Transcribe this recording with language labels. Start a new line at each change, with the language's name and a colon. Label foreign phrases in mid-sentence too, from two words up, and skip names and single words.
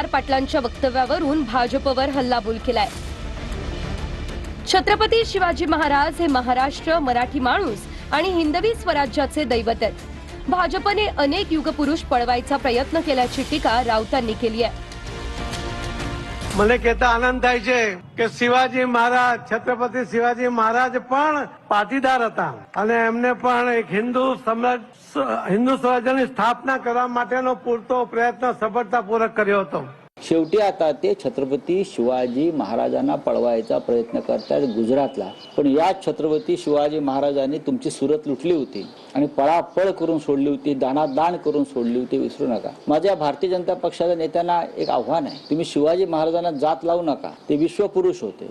Marathi: पाटलांच्या वक्तव्यावरून भाजपवर हल्लाबोल केलाय। छत्रपती शिवाजी महाराज हे महाराष्ट्र, मराठी माणूस आणि हिंदवी स्वराज्याचे दैवत आहेत। भाजपने अनेक युगपुरुष पळवायचा प्रयत्न केल्याची टीका राऊतांनी केली आहे।
Gujarati: મને કહેતા આનંદ થાય છે કે શિવાજી મહારાજ છત્રપતિ શિવાજી મહારાજ પણ પાટીદાર હતા અને એમને પણ એક હિન્દુ સ્વરાજ્યની સ્થાપના કરવા માટેનો પૂરતો પ્રયત્ન સફળતાપૂર્વક કર્યો હતો।
Marathi: शेवटी आता ते छत्रपती शिवाजी महाराजांना पळवायचा प्रयत्न करतात गुजरातला। पण या छत्रपती शिवाजी महाराजांनी तुमची सुरत लुटली होती आणि पळापळ करून सोडली होती, दाणादाण करून सोडली होती, विसरू नका। माझ्या भारतीय जनता पक्षाच्या नेत्यांना एक आव्हान आहे, तुम्ही शिवाजी महाराजांना जात लावू नका, ते विश्वपुरुष होते।